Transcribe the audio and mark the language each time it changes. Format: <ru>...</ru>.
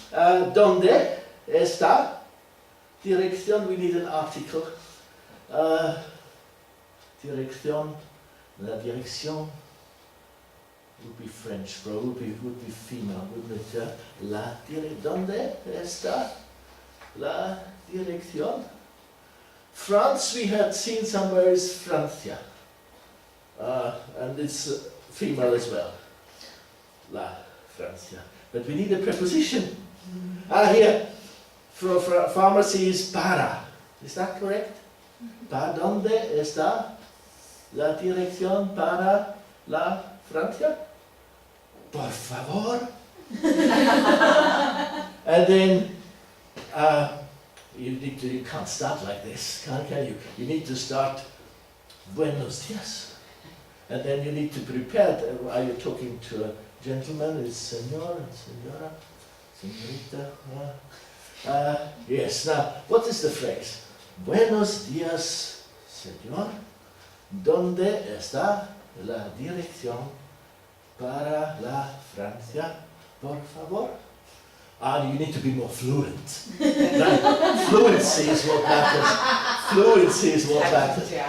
<es>¿Dónde está?</es> <en>Dirección, we need an article. Dirección, la dirección would be French, probably would be female, wouldn't it?</en> <es>¿Dónde está la dirección?</es> <en>France, we had seen somewhere, is Francia. And it's female as well.</en> <es>La Francia.</es> <en>But we need a preposition. Here, for pharmacy is para. Is that correct?</en> <es>¿Para dónde está la dirección para la Francia? Por favor.</es> <en>And then you can't start like this, can you? You need to start</en> <es>buenos dias.</es> <en>And then you need to prepare. Are you talking to a gentleman? Is senor and senora, señorita? Yes. Now, what is the phrase?</en> <es>Buenos dias, señor. ¿Dónde está la dirección para la Francia, por favor?</es> <en>And you need to be more fluent. Right? Fluency is what matters. Fluency is what matters.</en>